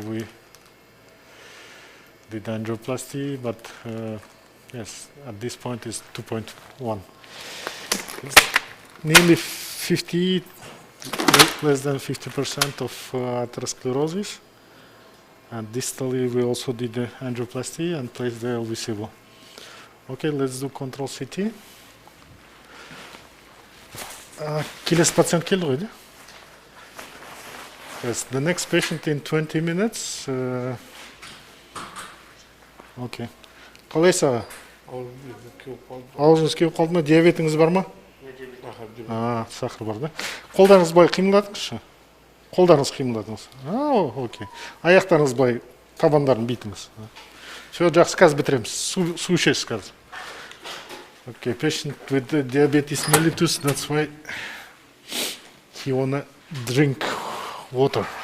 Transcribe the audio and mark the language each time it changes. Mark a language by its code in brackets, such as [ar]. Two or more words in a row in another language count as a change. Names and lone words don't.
[en] We did angioplasty, but yes, at this point is 2.1. It's nearly 50, less than 50% of atherosclerosis. And distally we also did the angioplasty and placed the LVCVO. Okay, let's do control CT. [kk] Келесі пациент келді ғой, де? [en] Yes, the next patient in 20 minutes. [kk] Okay. Қалайсыз аға? Аузыңыз кеуіп қалды ма? Диабетіңіз бар ма? Сахар бар да? Қолдарыңыз былай қимылдатыңызшы. Қолдарыңыз қимылдатыңыз. Окей. Аяқтарыңыз былай табандарын бүйтіңіз. Все, жақсы, қазір бітіреміз. Су ішесіз қазір. [en] Okay, patient with diabetes mellitus, that's why he wanna drink water.